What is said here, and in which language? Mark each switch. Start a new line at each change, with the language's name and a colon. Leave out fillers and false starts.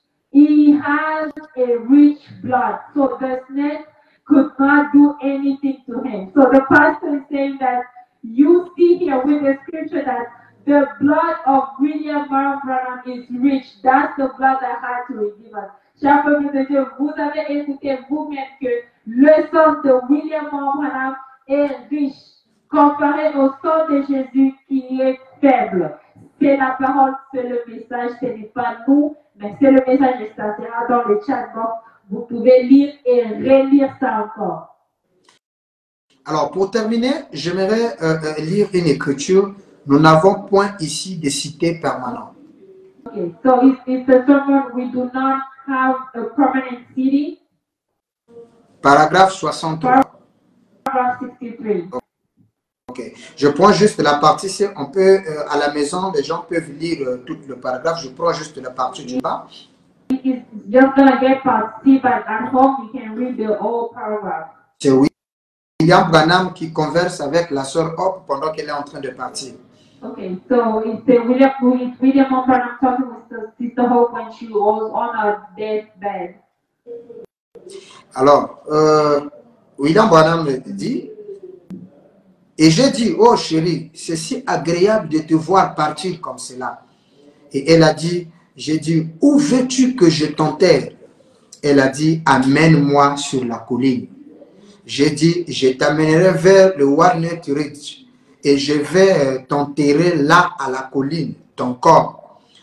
English: He has a rich blood. So the snake could not do anything to him. So the pastor is saying that you see here with the scripture that the blood of William Branham is rich. That's the blood that had to redeem us.
French: Chers peuple de Dieu, vous avez écouté vous-même que le sang de William Branham est riche comparé au sang de Jésus qui est faible. C'est la parole, c'est le message, ce n'est pas nous, mais c'est le message et ça sera dans le chat box. Vous pouvez lire et relire ça encore. Alors, pour terminer, j'aimerais lire une écriture. Nous n'avons point ici de cité permanente.
English: Okay, so it's a sermon we do not have a permanent city.
French: Paragraphe 63.
English: Paragraph 63.
French: Ok, je prends juste la partie, on peut, à la maison, les gens peuvent lire tout le paragraphe, je prends juste la partie du bas.
English: It's just going to get part C, but at home you can read the whole paragraph.
French: C'est William Branham qui converse avec la sœur Hope pendant qu'elle est en train de partir.
English: Okay, so it's William Branham talking with Sister Hope when she was on her deathbed.
French: Alors, William Branham dit, et j'ai dit, oh chérie, c'est si agréable de te voir partir comme cela. Et elle a dit, j'ai dit, où veux-tu que je t'enterre? Elle a dit, amène-moi sur la colline. J'ai dit, je t'amènerai vers le Walnut Ridge et je vais t'enterrer là à la colline, ton corps.